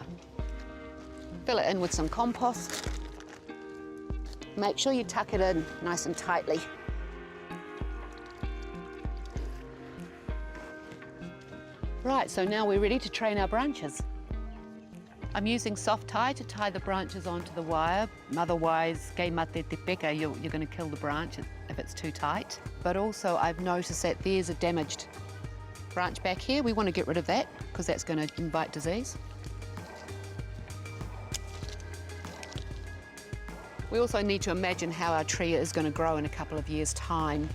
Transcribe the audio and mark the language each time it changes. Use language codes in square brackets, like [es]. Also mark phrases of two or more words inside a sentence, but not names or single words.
[en] Fill it in with some compost. Make sure you tuck it in nice and tightly. Right, so now we're ready to train our branches. I'm using soft tie to tie the branches onto the wire. Otherwise, [mi] kei mate te peka, [en] you're going to kill the branch if it's too tight. But also I've noticed that there's a damaged branch back here. We want to get rid of that because that's going to invite disease. We also need to imagine how our tree is going to grow in a couple of years' time.